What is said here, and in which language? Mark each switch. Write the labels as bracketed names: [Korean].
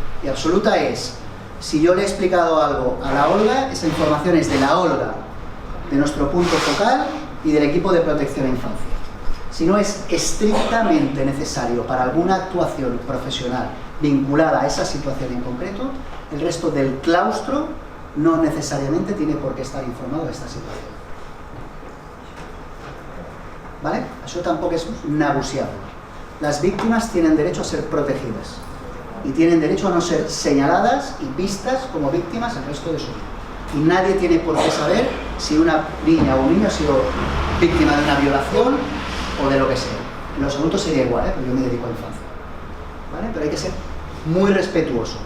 [Spanish] Y absoluta es, si yo le he explicado algo a la Olga, esa información es de la Olga, de nuestro punto focal y del equipo de protección a infancia. Si no es estrictamente necesario para alguna actuación profesional vinculada a esa situación en concreto, el resto del claustro no necesariamente tiene por qué estar informado de esta situación. ¿Vale? [Catalan] Això tampoc és negociable. [Spanish] Las víctimas tienen derecho a ser protegidas y tienen derecho a no ser señaladas y vistas como víctimas el resto de su vida. Y nadie tiene por qué saber si una niña o un niño ha sido víctima de una violación o de lo que sea. En los adultos sería igual, porque yo me dedico a infancia. ¿Vale? Pero hay que ser muy respetuoso.